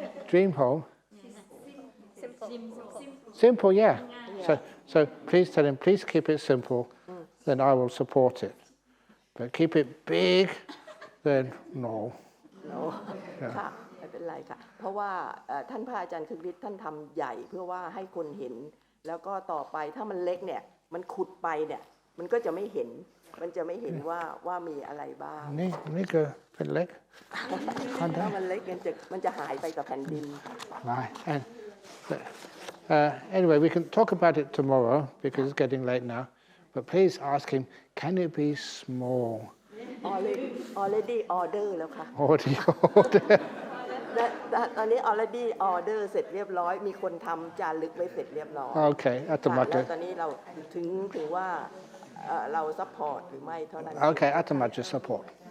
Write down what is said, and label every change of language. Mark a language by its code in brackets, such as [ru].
[en] dream home simple yeah so please tell him please keep it simple then I will support it but keep it big then no [th] ค่ะไม่เป็นไรค่ะเพราะว่าท่านพระอาจารย์คึกฤทธิ์ท่านทำใหญ่เพื่อว่าให้คนเห็นแล้วก็ต่อไปถ้ามันเล็กเนี่ยมันขุดไปเนี่ยมันก็จะไม่เห็นว่ามีอะไรบ้าง นี่ก็เป็นเล็ก ถ้ามันเล็กมันจะหายไปกับแผ่นดิน [en] Right. Anyway, we can talk about it tomorrow because it's getting late now. But please ask him, can it be small? Already order [th] แล้วค่ะ [en] Already order. [th] ตอนนี้ [en] already order [th] เสร็จเรียบร้อยมีคนทำจารึกไว้เสร็จเรียบร้อย Okay, อาตมา แล้วตอนนี้เราถึงว่าเราซัพพอร์ตหรือไม่เท่านั้น Okay, อาตมาจะ support.